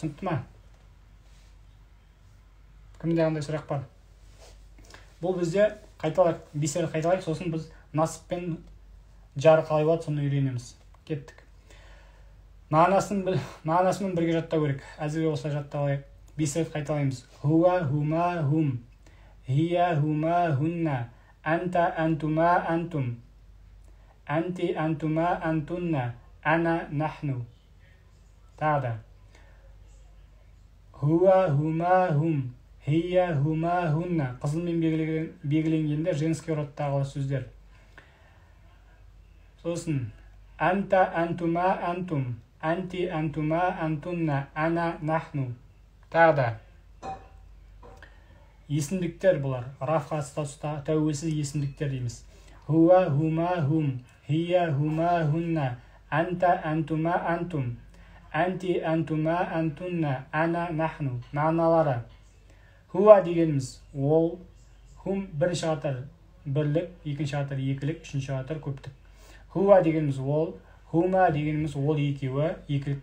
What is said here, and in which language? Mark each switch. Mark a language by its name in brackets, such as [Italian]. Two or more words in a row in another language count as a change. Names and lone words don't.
[Kazakh] Түсінікті ме? Кімде қандай сұрақ бар? Бұл бізде қайталайық, бесер қайталайық, сосын біз насып пен жар қалай болады, соны үйренеміз. Кеттік. Мағынасымен бірге жаттау керек. Әзірге осылай жатталайық. Бесер қайталаймыз. [Arabic] هو، هما، هم. هي، هما، هن. أنتَ، أنتما، أنتم. أنتِ، أنتما، أنتن. أنا، نحن. [Kazakh] Тағы да. [Arabic] هو، هما، هم. هي، هما، هن. [Kazakh] Қызылмен белгіленгенде женский родтағы сөздер. [Arabic] Сосын أنت، أنتما، أنتم، أنتِ، أنتما، أنتن، أنا، نحن. [Kazakh] Тағы да есімдіктер бұлар. Рафқа статуста тәуелсіз есімдіктер дейміз. [Arabic] هو، هما، هم، هي، هما، هن، أنت، أنتما، أنتم, أنتِ، أنتما، أنتن، أنا، نحن. Мағыналары. [Kazakh] Хуа дегеніміз ол, хум бірінші қатар бірлік, екінші қатар екілік, үшінші қатар көптік. Хуа дегеніміз ол, хума дегеніміз ол екеуі, екілік.